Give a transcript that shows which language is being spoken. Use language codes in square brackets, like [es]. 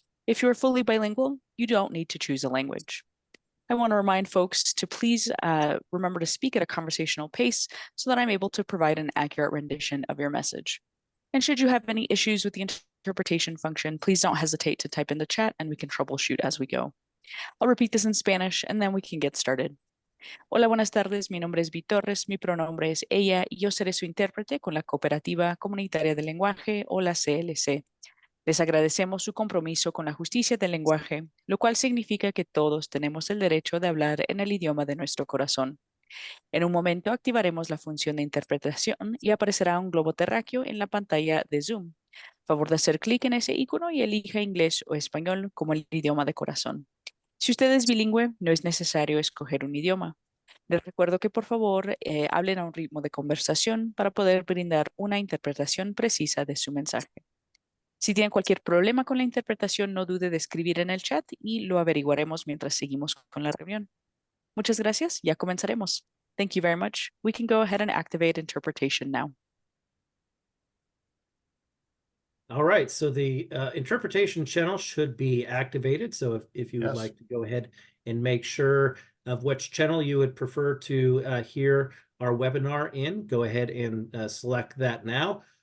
[en] If you are fully bilingual, you don't need to choose a language. I want to remind folks to please remember to speak at a conversational pace so that I'm able to provide an accurate rendition of your message. And should you have any issues with the interpretation function, please don't hesitate to type in the chat and we can troubleshoot as we go. I'll repeat this in Spanish and then we can get started. [es] Hola, buenas tardes. Mi nombre es Vi Torres, mi pronombre es ella y yo seré su intérprete con la Cooperativa Comunitaria del Lenguaje o la CLC. Les agradecemos su compromiso con la justicia del lenguaje, lo cual significa que todos tenemos el derecho de hablar en el idioma de nuestro corazón. En un momento activaremos la función de interpretación y aparecerá un globo terráqueo en la pantalla de Zoom. Favor de hacer clic en ese icono y elija inglés o español como el idioma de corazón. Si usted es bilingüe, no es necesario escoger un idioma. Les recuerdo que por favor hablen a un ritmo de conversación para poder brindar una interpretación precisa de su mensaje. Si tienen cualquier problema con la interpretación, no dude de escribir en el chat y lo averiguaremos mientras seguimos con la reunión. Muchas gracias. Ya comenzaremos. [en] Thank you very much. We can go ahead and activate interpretation now. All right, so the interpretation channel should be activated. So if you would like to go ahead and make sure of which channel you would prefer to hear our webinar in, go ahead and select that now.